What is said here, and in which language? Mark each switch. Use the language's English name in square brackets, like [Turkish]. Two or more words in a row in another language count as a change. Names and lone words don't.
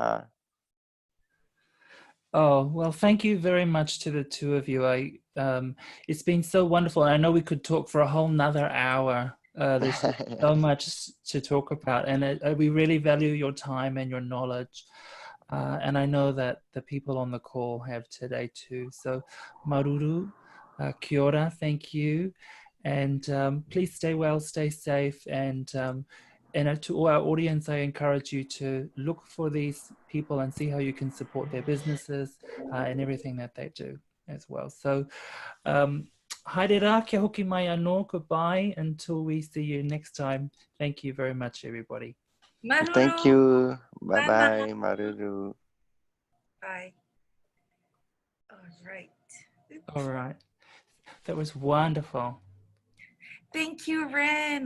[English] Oh, well, thank you very much to the two of you. It's been so wonderful. I know we could talk for a whole nother hour. There's just so much to talk about, and we really value your time and your knowledge. And I know that the people on the call have today too. So, [Māori] Maruru, kia ora, [English] thank you. And please stay well, stay safe. And to all our audience, I encourage you to look for these people and see how you can support their businesses and everything that they do as well. So, [Māori] haere rā, kia hoki mai anō, [English] goodbye until we see you next time. Thank you very much, everybody. [Rarotongan] Maruru. [English] Thank you. Mana. Bye-bye, Maruru. Bye. All right. All right. That was wonderful. Thank you, Ren.